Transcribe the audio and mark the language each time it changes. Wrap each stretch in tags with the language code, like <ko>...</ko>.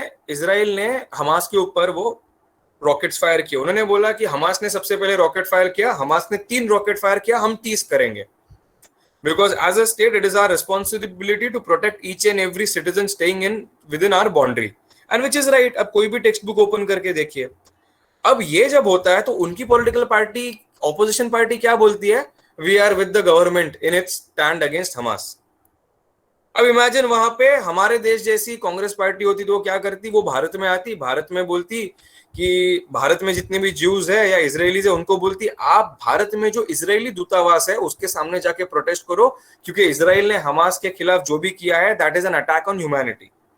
<hi>Israel ने Hamas के ऊपर वो रॉकेट्स फायर किए. उन्होंने बोला कि हमास ने सबसे पहले रॉकेट फायर किया, हमास ने 3 रॉकेट फायर किया, हम 30 करेंगे.</hi> <en>Because as a state, it is our responsibility to protect each and every citizen staying within our boundary, and which is right.</en> <hi>अब कोई भी टेक्स्ट बुक ओपन करके देखिए. अब ये जब होता है तो उनकी पॉलिटिकल पार्टी, ऑपोजिशन पार्टी क्या बोलती है?</hi> <en>We are with the government in its stand against Hamas.</en> <hi>अब इमेजिन वहां पे हमारे देश जैसी कांग्रेस पार्टी होती तो वो क्या करती? वो भारत में आती, भारत में बोलती कि भारत में जितने भी ज्यूज है या इजरायलीज है उनको बोलती आप भारत में जो इजरायली दूतावास है उसके सामने जाके प्रोटेस्ट करो, क्योंकि इजराइल ने हमास के खिलाफ जो भी किया है</hi> <en>That is an attack on humanity.</en>